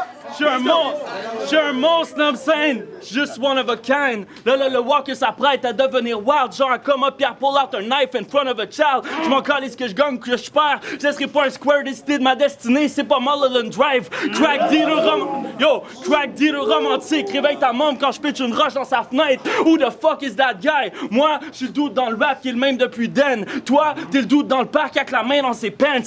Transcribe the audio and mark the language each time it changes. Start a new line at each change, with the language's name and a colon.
French: Je suis un monstre,
English: know what I'm saying? Just one of a kind.
French: Là, le walker s'apprête à devenir wild.
English: Genre, come up, pull out a knife in front of a child.
French: Je m'en calisse que je gagne, que je perds. Je laisserai pas un square décider de ma destinée. C'est pas Mulholland Drive. Crack dealer romantique. Réveille ta môme quand je pitch une roche dans sa fenêtre.
English: Who the fuck is that guy?
French: Moi, je suis le doute dans le rap qui est le même depuis Den. Toi, t'es le doute dans le parc avec la main dans ses pants.